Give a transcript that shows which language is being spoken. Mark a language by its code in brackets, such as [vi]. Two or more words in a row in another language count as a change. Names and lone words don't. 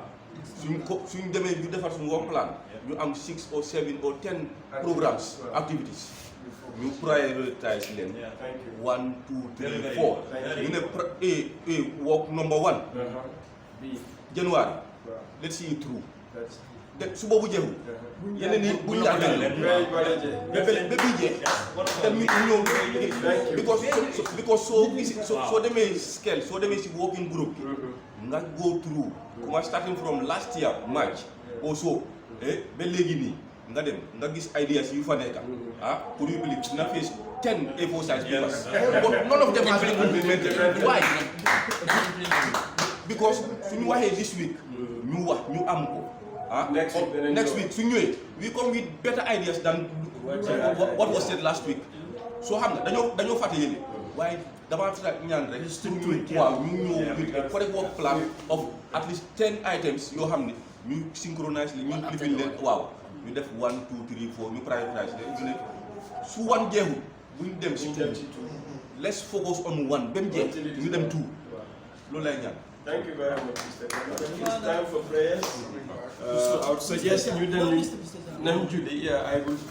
[en] So you develop some work plan. You have 6 or 7 or 10 programs, activities. You prioritize them. Yeah. Thank you. 1, 2, 3, Very 4. Thank You know, work number 1. B. January. Wow. Let's see it through. That's [wo] Then suba bu jeexul yeneen ni bu ñu àggale because so demee Skel so demee si working group nga [en] go through [wo] kuma [en] starting from last year March also [wo] ba léegi nii nga dem nga gis ideas yu fa nekk pour [en] you believe [wo] na [en] face 10 A4 size papers but none of them has been implemented. Why? Because [wo] suñu waxee [en] this week [wo] ñu am ko [en] next week, we come with better ideas than what was said last week. So, [wo] dañoo fàtte yéene waaye dama ñaan rek waaw ñu ñëw [en] with a correct work plan of at least 10 items [wo] yoo xam ne ñu synchronize li ñu lifin leen waaw ñu def 1 2 3 4 ñu prioritize leen ñu ne su wan jeexul buñ dem si dem [en] two [wo] ci [en] two. let's focus on one [wo] ba mu jeex ñu dem [en] two [wo] loolu lay ñaan. [en] Thank you very much, Mr. It's time for prayers. I would suggest you then, Nam Judy, I will pray.